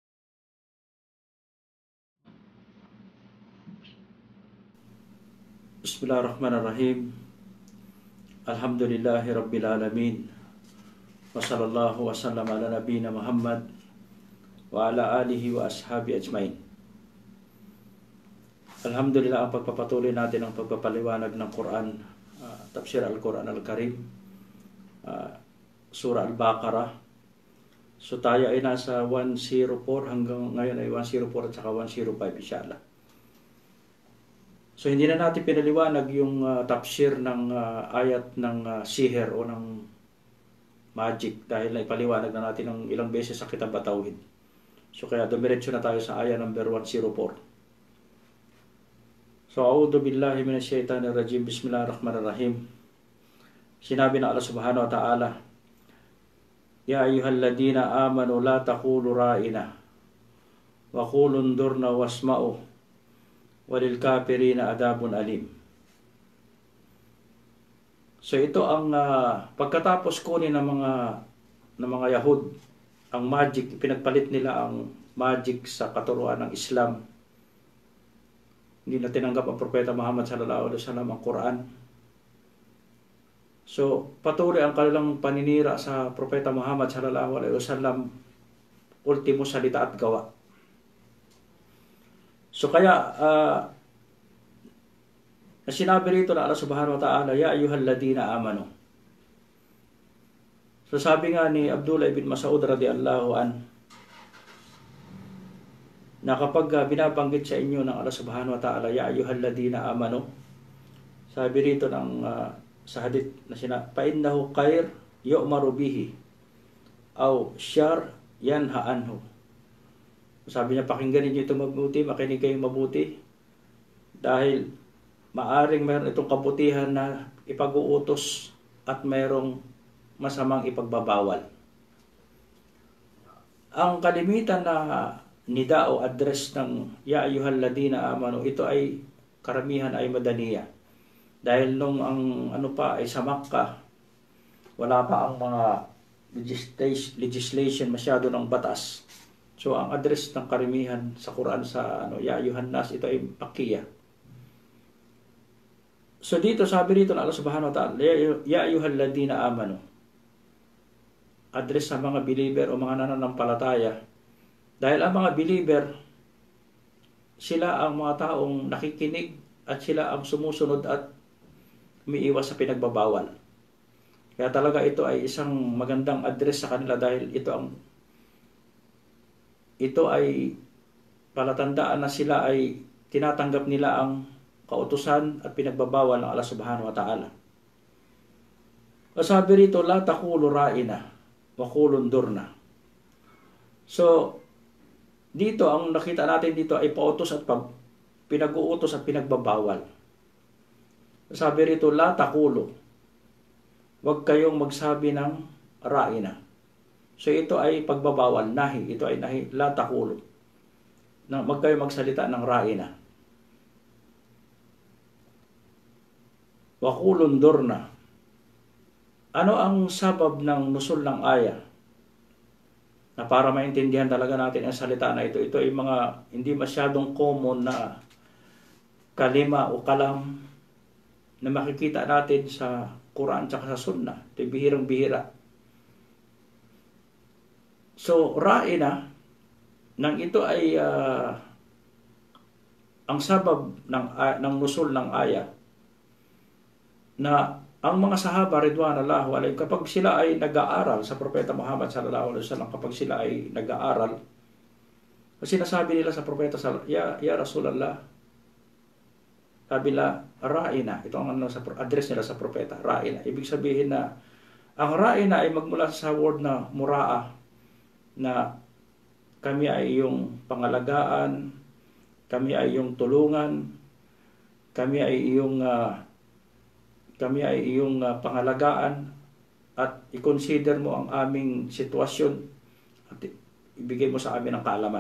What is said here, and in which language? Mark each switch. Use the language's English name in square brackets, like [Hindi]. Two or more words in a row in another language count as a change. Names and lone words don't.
[Arabic] بسم الله الرحمن الرحيم. الحمد لله رب العالمين. وصلى الله وسلم على نبينا محمد وعلى آله وأصحابه أجمعين. الحمد لله, [Filipino] ang pagpapatuloy natin ang pagpapaliwanag ng Quran, Tafsir Al-Quran Al-Karim, Surah Al-Baqarah. So tayo ay nasa 104 hanggang ngayon ay 104 at saka 105 insyaAllah. So hindi na natin pinaliwanag yung tafsir ng ayat ng siher o ng magic dahil naipaliwanag na natin ng ilang beses sa Kitab at-Tauhid. So kaya dumiretso na tayo sa ayat number 104. [Arabic] So أعوذ بالله من الشيطان الرجيم. بسم الله الرحمن الرحيم. [Filipino] Sinabi ng [Arabic] الله سبحانه وتعالى يا أيها الذين آمنوا لا تقولوا راعنا وقولوا انظرنا واسمعوا وللكافرين عذاب أليم. [Filipino] So ito ang pagkatapos kunin ng mga Yahud ang magic, pinagpalit nila ang magic sa katuruan ng Islam. Hindi na tinanggap ang Propeta Muhammad [Arabic] صلى الله عليه وسلم [Filipino] ang Quran. So patuloy ang kanilang paninira sa Propeta Muhammad [Arabic] صلى الله عليه وسلم, [Filipino] ultimo salita at gawa. So kaya sinabi rito na [Arabic] الله سبحانه وتعالى يا أيها الذين آمنوا. [Filipino] So sabi nga ni Abdullah ibn Mas'ud [Arabic] رضي الله عن, [Filipino] na kapag binabanggit sa inyo ng [Arabic] الله سبحانه وتعالى يا أيها الذين آمنوا, [Filipino] sabi rito ng sa hadith na [Arabic] فإنه خير يؤمر به أو شر ينهى عنه. [Filipino] Sabi niya, pakinggan niyo ito mabuti, makinig kayong mabuti, dahil maaring mayroon itong kabutihan na ipag-uutos at mayroong masamang ipagbabawal. Ang kalimitan na nida o address ng [Arabic] يا أيها الذين آمنوا, [Filipino] ito ay karamihan ay madaniya. Dahil nung ang ay sa Makkah, wala pa ang mga legislation masyado ng batas. So ang address ng karamihan sa Quran sa [Arabic] يا أيها الناس, [Filipino] ito ay Makkiyah. So dito sabi rito ng [Arabic] الله سبحانه وتعالى يا أيها الذين آمنوا, [Filipino] address sa mga believer o mga nananampalataya. Dahil ang mga believer, sila ang mga taong nakikinig at sila ang sumusunod at umiiwas sa pinagbabawal. Kaya talaga ito ay isang magandang address sa kanila dahil ito ay palatandaan na sila ay tinatanggap nila ang kautusan at pinagbabawal ng [Arabic] الله سبحانه وتعالى. [Filipino] Sabi rito, [Arabic] لا تقولوا راعنا وقولوا انظرنا. [Filipino] So dito ang nakita natin dito ay pautos at pinag-uutos at pinagbabawal. Sabi rito, [Arabic] لا تقولوا, [Filipino] wag kayong magsabi ng ra'ina. So ito ay pagbabawal, nahi. Ito ay nahi, [Arabic] لا تقولوا. [Filipino] Wag kayong magsalita ng ra'ina. [Arabic] وقولوا انظرنا. [Filipino] Ano ang sabab ng nusul ng aya? Na para maintindihan talaga natin ang salita na ito, ito ay mga hindi masyadong common na kalima o kalam na makikita natin sa Quran at sa Sunnah. Ito ay bihirang-bihira. So, ra'ina, nang ito ay ang sabab ng nusul ng aya, na ang mga sahaba [Arabic] رضوان الله عليهم, [Filipino] kapag sila ay nag-aaral sa Propeta Muhammad [Arabic] صلى الله عليه وسلم, [Filipino] kapag sila ay nag-aaral, sinasabi nila sa Propeta, [Arabic] يا رسول الله, [Filipino] sabi nila, ra'ina. Ito ang address nila sa Propeta, ra'ina. Ibig sabihin na ang ra'ina ay magmula sa word na mura'a, na kami ay iyong pangalagaan, kami ay iyong tulungan, kami ay iyong pangalagaan, at i-consider mo ang aming sitwasyon at ibigay mo sa amin ang kaalaman.